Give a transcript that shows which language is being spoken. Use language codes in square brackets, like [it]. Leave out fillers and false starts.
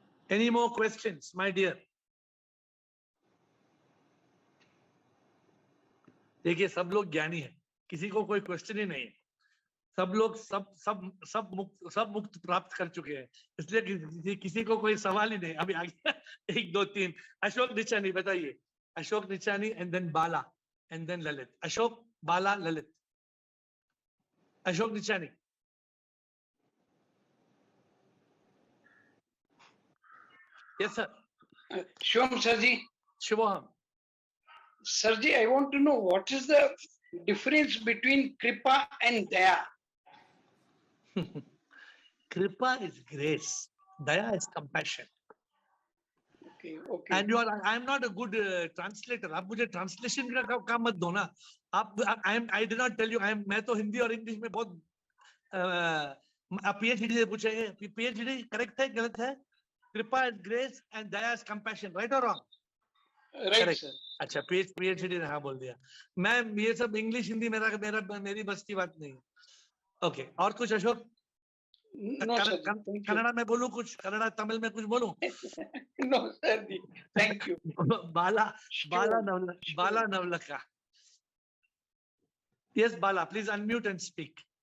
[en] Any more questions, my dear? [hi] देखिए, सब लोग ज्ञानी हैं, किसी को कोई क्वेश्चन ही नहीं है। सब लोग सब मुक्त प्राप्त कर चुके हैं, इसलिए किसी को कोई सवाल ही नहीं। अभी आगे 1 2 3 अशोक निचानी, बताइए। [en] Ashok Nichani and then Bala and then Lalit. [hi] Ashok, Bala, Lalit. Ashok Nichani. [en] Yes sir. [hi] Shivam sir ji. Shivam [en] Sir ji, I want to know what is the difference between kripa and daya? Kripa is grace, daya is compassion. Okay. And I am not a good translator. [hi] आप मुझे translation का काम मत दो ना। [en] I did not tell you. [hi] मैं तो हिंदी और इंग्लिश में बहुत आप PhD से पूछेंगे। PhD करेक्ट है, गलत है? [en] Kripa is grace and daya is compassion. Right or wrong? Right, sir. [hi] अच्छा, PhD ने हाँ बोल दिया। मैं ये सब इंग्लिश हिंदी मेरी बस की बात नहीं। ओके, और कुछ अशोक? कन्नड़ा में बोलूं कुछ? कन्नड़ा तमिल में कुछ बोलूं? [en] No sir ji, thank you. [hi] Bala Navlakha. [en] Yes, Bala, please unmute and speak.